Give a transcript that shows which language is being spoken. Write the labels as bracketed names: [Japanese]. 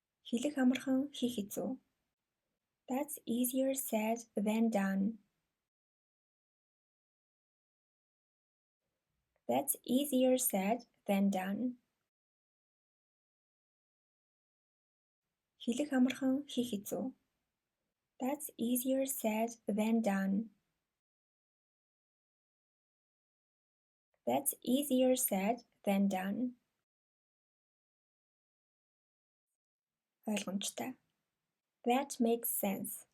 [Mongolian] Хэлэх амархан хийх хэцүү. [English] That's easier said than done. That's easier said than done. [Mongolian] Хэлэх амархан хийх хэцүү. [English] That's easier said than done. That's easier said than done. [Mongolian] Ойлгомжтой. [English] That makes sense.